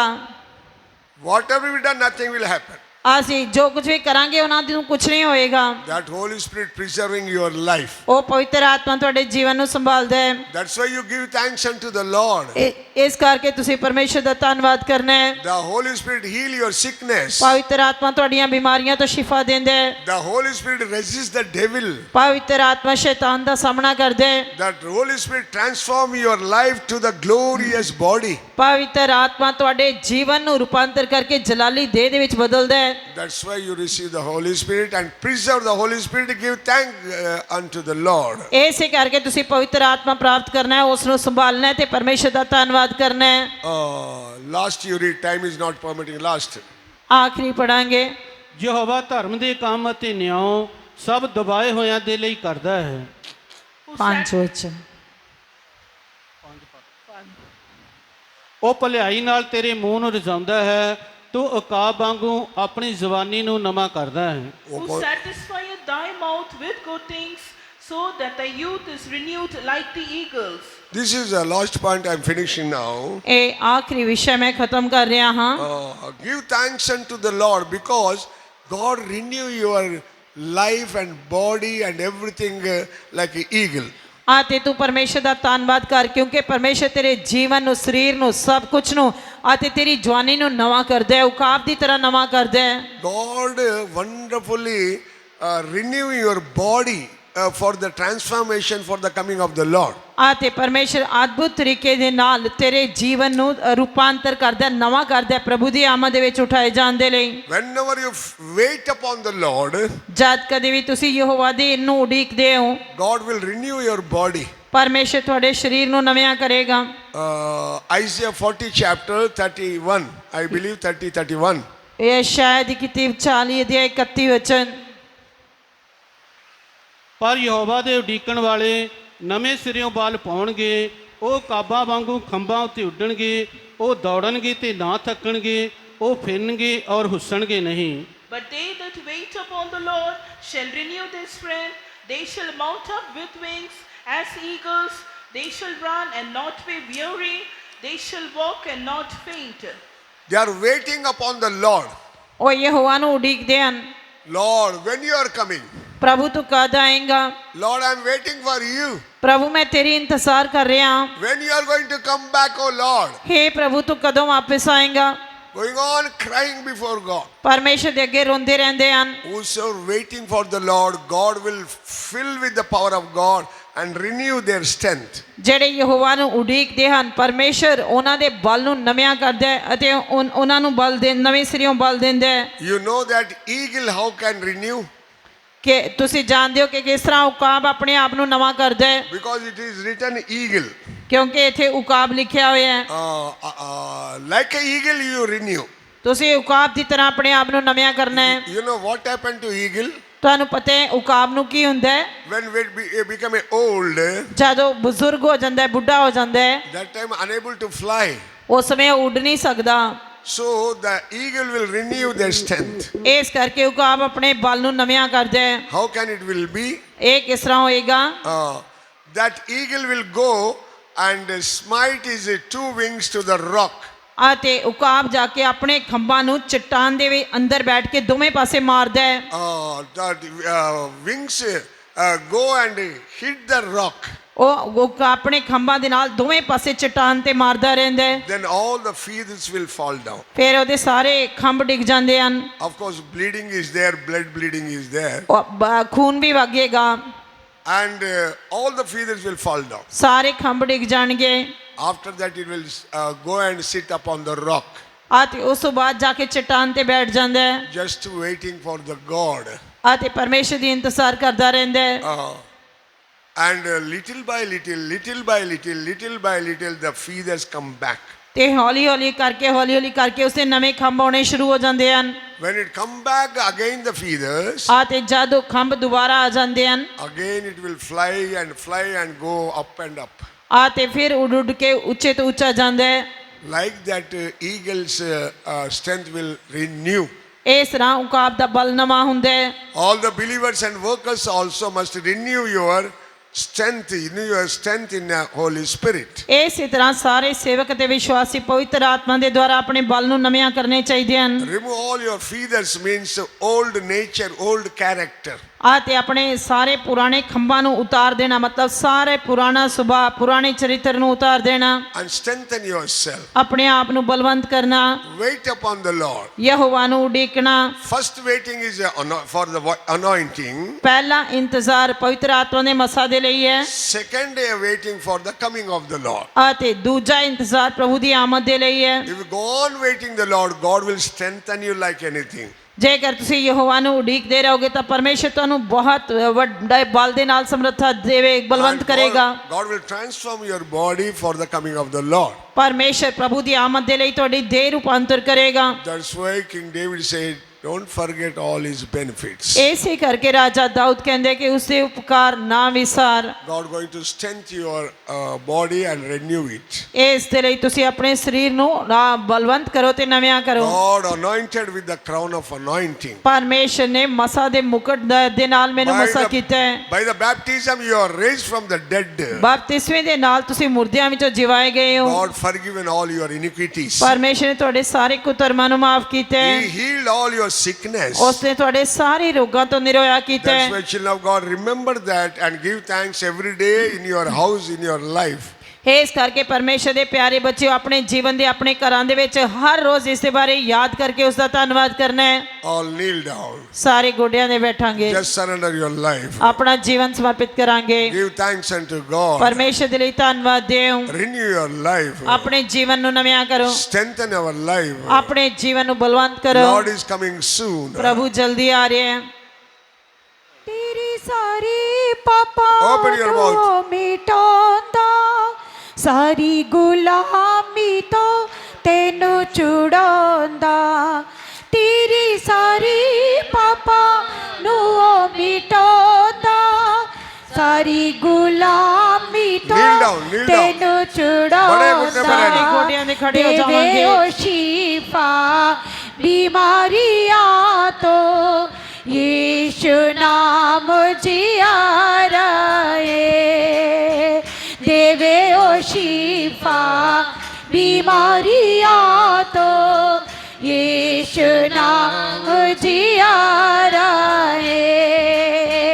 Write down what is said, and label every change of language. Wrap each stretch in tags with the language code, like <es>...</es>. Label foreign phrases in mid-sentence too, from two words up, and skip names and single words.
<en>Whatever we done, nothing will happen.</en> <pa>ਅਸੀਂ ਜੋ ਕੁਝ ਵੀ ਕਰਾਂਗੇ ਉਹਨਾਂ ਨੂੰ ਕੁਝ ਨਹੀਂ ਹੋਏਗਾ।</pa> <en>That Holy Spirit preserving your life.</en> <pa>ਉਹ ਪਵਿੱਤਰ ਆਤਮਾ ਤੁਹਾਡੇ ਜੀਵਨ ਨੂੰ ਸੰਭਾਲਦਾ ਹੈ।</pa> <en>That's why you give thanks unto the Lord.</en> <pa>ਇਸ ਕਰਕੇ ਤੁਸੀਂ ਪਰਮੇਸ਼ਰ ਦਾ ਧੰਨਵਾਦ ਕਰਨਾ ਹੈ।</pa> <en>The Holy Spirit heal your sickness.</en> <pa>ਪਵਿੱਤਰ ਆਤਮਾ ਤੁਹਾਡੀਆਂ ਬਿਮਾਰੀਆਂ ਤੋਂ ਸ਼ਿਫਾ ਦਿੰਦਾ ਹੈ।</pa> <en>The Holy Spirit resists the devil.</en> <pa>ਪਵਿੱਤਰ ਆਤਮਾ ਸ਼ੈਤਾਨ ਦਾ ਸਾਹਮਣਾ ਕਰਦਾ ਹੈ।</pa> <en>That Holy Spirit transform your life to the glorious body.</en> <pa>ਪਵਿੱਤਰ ਆਤਮਾ ਤੁਹਾਡੇ ਜੀਵਨ ਨੂੰ ਰੂਪਾਂਤਰ ਕਰਕੇ ਜਲਾਲੀ ਦੇਹ ਦੇ ਵਿੱਚ ਬਦਲਦਾ ਹੈ।</pa> <en>That's why you receive the Holy Spirit and preserve the Holy Spirit. Give thanks unto the Lord.</en> <pa>ਇਸੇ ਕਰਕੇ ਤੁਸੀਂ ਪਵਿੱਤਰ ਆਤਮਾ ਪ੍ਰਾਪਤ ਕਰਨਾ ਹੈ, ਉਸ ਨੂੰ ਸੰਭਾਲਣਾ ਹੈ ਤੇ ਪਰਮੇਸ਼ਰ ਦਾ ਧੰਨਵਾਦ ਕਰਨਾ ਹੈ।</pa> <en>Last you read, time is not permitting. Last.</en> <pa>ਆਖਰੀ ਪੜਾਂਗੇ। ਯਹੋਵਾ ਧਰਮ ਦੇ ਕੰਮ ਅਤੇ ਨਿਆਂ ਸਭ ਦਬਾਏ ਹੋਇਆਂ ਦੇ ਲਈ ਕਰਦਾ ਹੈ।</pa> <en>who</en> <pa>ਪੰਜ</pa> <en>sat-</en> <pa>ਵਿੱਚ ਉਹ ਭਲਾਈ ਨਾਲ ਤੇਰੇ ਮੂੰਹ ਨੂੰ ਰਜਾਉਂਦਾ ਹੈ, ਤੂੰ ਉਕਾਬ ਵਾਂਗੂ ਆਪਣੀ ਜ਼ਬਾਨੀ ਨੂੰ ਨਵਾਂ ਕਰਦਾ ਹੈ।</pa> <en>who satisfieth thy mouth with good things, so that thy youth is renewed like the eagles. This is the last point I'm finishing now.</en> <pa>ਇਹ ਆਖਰੀ ਵਿਸ਼ਾ ਮੈਂ ਖਤਮ ਕਰ ਰਿਹਾ ਹਾਂ।</pa> <en>Give thanks unto the Lord because God renew your life and body and everything like an eagle.</en> <pa>ਅਤੇ ਤੂੰ ਪਰਮੇਸ਼ਰ ਦਾ ਧੰਨਵਾਦ ਕਰ ਕਿਉਂਕਿ ਪਰਮੇਸ਼ਰ ਤੇਰੇ ਜੀਵਨ ਨੂੰ, ਸਰੀਰ ਨੂੰ, ਸਭ ਕੁਝ ਨੂੰ ਅਤੇ ਤੇਰੀ ਜਵਾਨੀ ਨੂੰ ਨਵਾਂ ਕਰਦਾ ਹੈ, ਉਕਾਬ ਦੀ ਤਰ੍ਹਾਂ ਨਵਾਂ ਕਰਦਾ ਹੈ।</pa> <en>God wonderfully renew your body for the transformation for the coming of the Lord.</en> <pa>ਅਤੇ ਪਰਮੇਸ਼ਰ ਅਦਭੁਤ ਤਰੀਕੇ ਦੇ ਨਾਲ ਤੇਰੇ ਜੀਵਨ ਨੂੰ ਰੂਪਾਂਤਰ ਕਰਦਾ ਹੈ, ਨਵਾਂ ਕਰਦਾ ਹੈ ਪ੍ਰਭੂ ਦੀ ਆਮਦ ਦੇ ਵਿੱਚ ਉਠਾਏ ਜਾਣ ਦੇ ਲਈ।</pa> <en>Whenever you wait upon the Lord,</en> <pa>ਜਦ ਕਦੇ ਵੀ ਤੁਸੀਂ ਯਹੋਵਾ ਦੀ ਨੂੰ ਉਡੀਕਦੇ ਹੋ,</pa> <en>God will renew your body.</en> <pa>ਪਰਮੇਸ਼ਰ ਤੁਹਾਡੇ ਸਰੀਰ ਨੂੰ ਨਵਿਆਂ ਕਰੇਗਾ।</pa> <en>Isaiah 40 chapter 31, I believe 30-31.</en> <pa>ਇਹ ਸ਼ਾਇਦ ਦੀ ਕਿਤਾਬ 40 ਅਧਿਆਇ 31 ਵਚਨ। ਪਰ ਯਹੋਵਾ ਦੇ ਉਡੀਕਣ ਵਾਲੇ ਨਵੇਂ ਸਿਰਿਓਂ ਬਲ ਪਾਉਣਗੇ, ਉਹ ਕਾਬਾਂ ਵਾਂਗੂ ਖੰਭਾਂ ਉੱਤੇ ਉੱਡਣਗੇ, ਉਹ ਦੌੜਨਗੇ ਤੇ ਨਾ ਥੱਕਣਗੇ, ਉਹ ਫਿਰਨਗੇ ਔਰ ਹੁੱਸਣਗੇ ਨਹੀਂ।</pa> <en>But they that wait upon the Lord shall renew their strength. They shall mount up with wings as eagles. They shall run and not be weary. They shall walk and not faint. They are waiting upon the Lord.</en> <pa>ਉਹ ਯਹੋਵਾ ਨੂੰ ਉਡੀਕਦੇ ਹਨ।</pa> <en>Lord, when you are coming?</en> <pa>ਪ੍ਰਭੂ ਤੂੰ ਕਦ ਆਏਗਾ?</pa> <en>Lord, I'm waiting for you.</en> <pa>ਪ੍ਰਭੂ ਮੈਂ ਤੇਰੀ ਇੰਤਜ਼ਾਰ ਕਰ ਰਿਹਾ ਹਾਂ।</pa> <en>When you are going to come back, oh Lord?</en> <pa>ਹੇ ਪ੍ਰਭੂ ਤੂੰ ਕਦੋਂ ਵਾਪਸ ਆਏਗਾ?</pa> <en>Going on crying before God.</en> <pa>ਪਰਮੇਸ਼ਰ ਦੇ ਅੱਗੇ ਰੋਂਦੇ ਰਹਿੰਦੇ ਹਨ।</pa> <en>Whosoever waiting for the Lord, God will fill with the power of God and renew their strength.</en> <pa>ਜਿਹੜੇ ਯਹੋਵਾ ਨੂੰ ਉਡੀਕਦੇ ਹਨ, ਪਰਮੇਸ਼ਰ ਉਹਨਾਂ ਦੇ ਬਲ ਨੂੰ ਨਵਿਆਂ ਕਰਦਾ ਹੈ ਅਤੇ ਉਹਨਾਂ ਨੂੰ ਬਲ ਦੇ ਨਵੇਂ ਸਿਰਿਓਂ ਬਲ ਦਿੰਦਾ ਹੈ।</pa> <en>You know that eagle how can renew?</en> <pa>ਕਿ ਤੁਸੀਂ ਜਾਣਦੇ ਹੋ ਕਿ ਕਿਸ ਤਰ੍ਹਾਂ ਉਕਾਬ ਆਪਣੇ ਆਪ ਨੂੰ ਨਵਾਂ ਕਰਦਾ ਹੈ,</pa> <en>Because it is written eagle.</en> <pa>ਕਿਉਂਕਿ ਇੱਥੇ ਉਕਾਬ ਲਿਖਿਆ ਹੋਇਆ ਹੈ।</pa> <en>Like an eagle you renew.</en> <pa>ਤੁਸੀਂ ਉਕਾਬ ਦੀ ਤਰ੍ਹਾਂ ਆਪਣੇ ਆਪ ਨੂੰ ਨਵਿਆਂ ਕਰਨਾ ਹੈ।</pa> <en>You know what happened to eagle?</en> <pa>ਤੁਹਾਨੂੰ ਪਤਾ ਹੈ ਉਕਾਬ ਨੂੰ ਕੀ ਹੁੰਦਾ ਹੈ?</pa> <en>When it become old,</en> <pa>ਜਦੋਂ ਬਜ਼ੁਰਗ ਹੋ ਜਾਂਦਾ ਹੈ, ਬੁੱਢਾ ਹੋ ਜਾਂਦਾ ਹੈ,</pa> <en>that time unable to fly.</en> <pa>ਉਸ ਸਮੇਂ ਉਹ ਉੱਡ ਨਹੀਂ ਸਕਦਾ।</pa> <en>So the eagle will renew their strength.</en> <pa>ਇਸ ਕਰਕੇ ਉਕਾਬ ਆਪਣੇ ਬਲ ਨੂੰ ਨਵਿਆਂ ਕਰਦਾ ਹੈ।</pa> <en>How can it will be?</en> <pa>ਇਹ ਕਿਸ ਤਰ੍ਹਾਂ ਹੋਏਗਾ?</pa> <en>That eagle will go and smite his two wings to the rock.</en> <pa>ਅਤੇ ਉਕਾਬ ਜਾ ਕੇ ਆਪਣੇ ਖੰਭਾਂ ਨੂੰ ਚਟਾਨ ਦੇ ਵੀ ਅੰਦਰ ਬੈਠ ਕੇ ਦੋਵੇਂ ਪਾਸੇ ਮਾਰਦਾ ਹੈ।</pa> <en>The wings go and hit the rock.</en> <pa>ਉਹ ਆਪਣੇ ਖੰਭਾਂ ਦੇ ਨਾਲ ਦੋਵੇਂ ਪਾਸੇ ਚਟਾਨ ਤੇ ਮਾਰਦਾ ਰਹਿੰਦਾ ਹੈ।</pa> <en>Then all the feathers will fall down.</en> <pa>ਫਿਰ ਉਹਦੇ ਸਾਰੇ ਖੰਭ ਡਿੱਗ ਜਾਂਦੇ ਹਨ।</pa> <en>Of course, bleeding is there, blood bleeding is there.</en> <pa>ਖੂਨ ਵੀ ਵਗੇਗਾ</pa> <en>And all the feathers will fall down.</en> <pa>ਸਾਰੇ ਖੰਭ ਡਿੱਗ ਜਾਣਗੇ।</pa> <en>After that, it will go and sit upon the rock,</en> <pa>ਅਤੇ ਉਸ ਤੋਂ ਬਾਅਦ ਜਾ ਕੇ ਚਟਾਨ ਤੇ ਬੈਠ ਜਾਂਦਾ ਹੈ</pa> <en>just waiting for the God.</en> <pa>ਅਤੇ ਪਰਮੇਸ਼ਰ ਦੀ ਇੰਤਜ਼ਾਰ ਕਰਦਾ ਰਹਿੰਦਾ ਹੈ।</pa> <en>And little by little, little by little, little by little, the feathers come back.</en> <pa>ਤੇ ਹੌਲੀ ਹੌਲੀ ਕਰਕੇ ਉਸਦੇ ਨਵੇਂ ਖੰਭ ਆਉਣੇ ਸ਼ੁਰੂ ਹੋ ਜਾਂਦੇ ਹਨ।</pa> <en>When it come back again, the feathers,</en> <pa>ਅਤੇ ਜਦ ਉਹ ਖੰਭ ਦੁਬਾਰਾ ਆ ਜਾਂਦੇ ਹਨ,</pa> <en>again it will fly and go up and up.</en> <pa>ਆ ਤੇ ਫਿਰ ਉੱਡ ਉੱਡ ਕੇ ਉੱਚੇ ਤੋਂ ਉੱਚਾ ਜਾਂਦਾ ਹੈ।</pa> <en>Like that, eagle's strength will renew.</en> <pa>ਇਸ ਤਰ੍ਹਾਂ ਉਕਾਬ ਦਾ ਬਲ ਨਵਾਂ ਹੁੰਦਾ ਹੈ।</pa> <en>All the believers and workers also must renew your strength in the Holy Spirit.</en> <pa>ਇਸੇ ਤਰ੍ਹਾਂ ਸਾਰੇ ਸੇਵਕ ਤੇ ਵਿਸ਼ਵਾਸੀ ਪਵਿੱਤਰ ਆਤਮਾ ਦੇ ਦੁਆਰਾ ਆਪਣੇ ਬਲ ਨੂੰ ਨਵਿਆਂ ਕਰਨੇ ਚਾਹੀਦੇ ਹਨ।</pa> <en>Remove all your feathers means old nature, old character.</en> <pa>ਆ ਤੇ ਆਪਣੇ ਸਾਰੇ ਪੁਰਾਣੇ ਖੰਭਾਂ ਨੂੰ ਉਤਾਰ ਦੇਣਾ, ਮਤਲਬ ਸਾਰੇ ਪੁਰਾਣਾ ਸੁਭਾਅ, ਪੁਰਾਣੇ ਚਰਿੱਤਰ ਨੂੰ ਉਤਾਰ ਦੇਣਾ।</pa> <en>And strengthen yourself.</en> <pa>ਆਪਣੇ ਆਪ ਨੂੰ ਬਲਵੰਤ ਕਰਨਾ,</pa> <en>Wait upon the Lord.</en> <pa>ਯਹੋਵਾ ਨੂੰ ਉਡੀਕਣਾ।</pa> <en>First waiting is for the anointing.</en> <pa>ਪਹਿਲਾ ਇੰਤਜ਼ਾਰ ਪਵਿੱਤਰ ਆਤਮਾ ਦੇ ਮਸਾ ਦੇ ਲਈ ਹੈ,</pa> <en>Second waiting for the coming of the Lord.</en> <pa>ਅਤੇ ਦੂਜਾ ਇੰਤਜ਼ਾਰ ਪ੍ਰਭੂ ਦੀ ਆਮਦ ਦੇ ਲਈ ਹੈ।</pa> <en>If you go on waiting the Lord, God will strengthen you like anything.</en> <pa>ਜੇਕਰ ਤੁਸੀਂ ਯਹੋਵਾ ਨੂੰ ਉਡੀਕਦੇ ਰਹੋਗੇ ਤਾਂ ਪਰਮੇਸ਼ਰ ਤੁਹਾਨੂੰ ਬਹੁਤ ਵੱਡੇ ਬਲ ਦੇ ਨਾਲ ਸਮਰੱਥਾ ਦੇਵੇ, ਬਲਵੰਤ</pa> <en>And</en> <pa>ਕਰੇਗਾ।</pa> <en>God will transform your body for the coming of the Lord.</en> <pa>ਪਰਮੇਸ਼ਰ ਪ੍ਰਭੂ ਦੀ ਆਮਦ ਦੇ ਲਈ ਤੁਹਾਡੀ ਦੇਹ ਰੂਪਾਂਤਰ ਕਰੇਗਾ।</pa> <en>That's why King David said, don't forget all his benefits.</en> <pa>ਇਸੇ ਕਰਕੇ ਰਾਜਾ ਦਾਊਦ ਕਹਿੰਦੇ ਕਿ ਉਸਦੇ ਉਪਕਾਰ ਨਾ ਵਿਸਾਰ।</pa> <en>God going to strengthen your body and renew it.</en> <pa>ਇਸ ਦੇ ਲਈ ਤੁਸੀਂ ਆਪਣੇ ਸਰੀਰ ਨੂੰ ਬਲਵੰਤ ਕਰੋ ਤੇ ਨਵਿਆਂ ਕਰੋ।</pa> <en>God anointed with the crown of anointing.</en> <pa>ਪਰਮੇਸ਼ਰ ਨੇ ਮਸਾ ਦੇ ਮੁਕਟ ਦੇ ਨਾਲ ਮੈਨੂੰ ਮਸਾ ਕੀਤਾ ਹੈ।</pa> <en>By the baptism you are raised from the dead.</en> <pa>ਬਪਤਿਸਮੇ ਦੇ ਨਾਲ ਤੁਸੀਂ ਮੁਰਦਿਆਂ ਵਿੱਚੋਂ ਜਿਵਾਏ ਗਏ ਹੋ।</pa> <en>God forgiven all your iniquities.</en> <pa>ਪਰਮੇਸ਼ਰ ਨੇ ਤੁਹਾਡੇ ਸਾਰੇ ਕੁਕਰਮਾਂ ਨੂੰ ਮਾਫ ਕੀਤਾ ਹੈ।</pa> <en>He healed all your sickness.</en> <pa>ਉਸਨੇ ਤੁਹਾਡੇ ਸਾਰੇ ਰੋਗਾਂ ਤੋਂ ਨਿਰੋਇਆ ਕੀਤਾ</pa> <en>That's</en> <pa>ਹੈ।</pa> <en>why children of God, remember that and give thanks every day in your house, in your life.</en> <pa>ਇਸ ਕਰਕੇ ਪਰਮੇਸ਼ਰ ਦੇ ਪਿਆਰੇ ਬੱਚਿਓ, ਆਪਣੇ ਜੀਵਨ ਦੇ ਆਪਣੇ ਘਰਾਂ ਦੇ ਵਿੱਚ ਹਰ ਰੋਜ਼ ਇਸ ਦੇ ਬਾਰੇ ਯਾਦ ਕਰਕੇ ਉਸ ਦਾ ਧੰਨਵਾਦ ਕਰਨਾ ਹੈ।</pa> <en>All kneel down.</en> <pa>ਸਾਰੇ ਗੋਡਿਆਂ ਦੇ ਬੈਠਾਂਗੇ,</pa> <en>Just surrender your life.</en> <pa>ਆਪਣਾ ਜੀਵਨ ਸਮਰਪਿਤ ਕਰਾਂਗੇ।</pa> <en>Give thanks unto God.</en> <pa>ਪਰਮੇਸ਼ਰ ਦੇ ਲਈ ਧੰਨਵਾਦ ਦਿਓ।</pa> <en>Renew your life.</en> <pa>ਆਪਣੇ ਜੀਵਨ ਨੂੰ ਨਵਿਆਂ ਕਰੋ,</pa> <en>Strengthen our life.</en> <pa>ਆਪਣੇ ਜੀਵਨ ਨੂੰ ਬਲਵੰਤ ਕਰੋ।</pa> <en>Lord is coming soon.</en> <pa>ਪ੍ਰਭੂ ਜਲਦੀ ਆ ਰਿਹਾ ਹੈ। ਤੇਰੀ ਸਾਰੀ ਪਾਪਾਂ</pa> <en>Open your mouth.</en> <pa>ਨੂੰ ਮਿਟਾਉਂਦਾ, ਸਾਰੀ ਗੁਲਾਮੀ ਤੋਂ ਤੈਨੂੰ ਛੁਡਾਉਂਦਾ। ਤੇਰੀ ਸਾਰੀ ਪਾਪਾਂ ਨੂੰ ਮਿਟਾਉਂਦਾ, ਸਾਰੀ ਗੁਲਾਮੀ ਤੋਂ</pa> <en>Kneel down, kneel down.</en> <pa>ਤੈਨੂੰ ਬੜੇ ਘੁਟਨੇ ਸਾਰੇ ਛੁਡਾਉਂਦਾ। ਗੋਡਿਆਂ ਦੇ ਖੜੇ ਹੋ ਦੇਵੇ ਜਾਵਾਂਗੇ। ਓ ਸ਼ਿਫਾ ਬੀਮਾਰੀਆਂ ਤੋ ਯਿਸੂ ਨਾਮ ਜਿਆਰਾ ਹੈ। ਦੇਵੇ ਓ ਸ਼ਿਫਾ ਬੀਮਾਰੀਆਂ ਤੋ ਯਿਸੂ ਨਾਮ ਜਿਆਰਾ ਹੈ।</pa>